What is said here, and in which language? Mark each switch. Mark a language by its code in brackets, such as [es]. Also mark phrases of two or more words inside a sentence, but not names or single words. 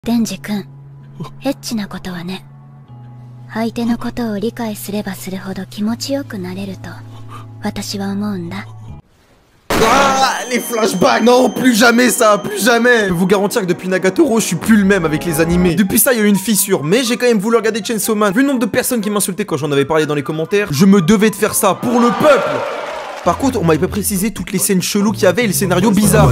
[ja] デンジ君、エッチなことはね、相手のことを理解すればするほど気持ちよくなれると私は思うんだ。 [fr] Ah, les flashbacks. Non, plus jamais ça, plus jamais. Je peux vous garantir que depuis Nagatoro, je suis plus le même avec les animés. Depuis ça, il y a eu une fissure, mais j'ai quand même voulu regarder Chainsaw Man. Vu le nombre de personnes qui m'insultaient quand j'en avais parlé dans les commentaires, je me devais de faire ça pour le peuple. Par contre, on m'avait pas précisé toutes les scènes cheloues qu'il y avait et les scénarios bizarres.